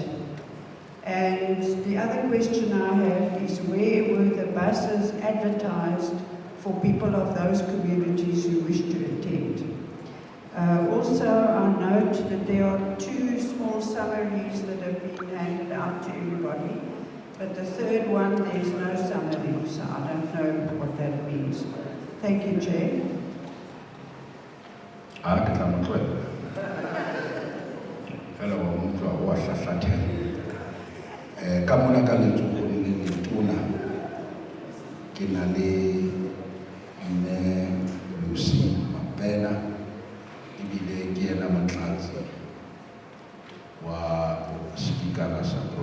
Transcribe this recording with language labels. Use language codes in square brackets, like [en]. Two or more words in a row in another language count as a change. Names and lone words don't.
[en] And the other question I have is, where were the buses advertised for people of those communities who wish to attend? Also, I note that there are 2 small summaries that have been handed out to everybody, but the third one, there's no summary, so I don't know what that means. Thank you, Chair. [st] Ka mona ka letsohong le letona ke na le mme Lucy Mapena, ebile ke yena motlatsi wa speakera sa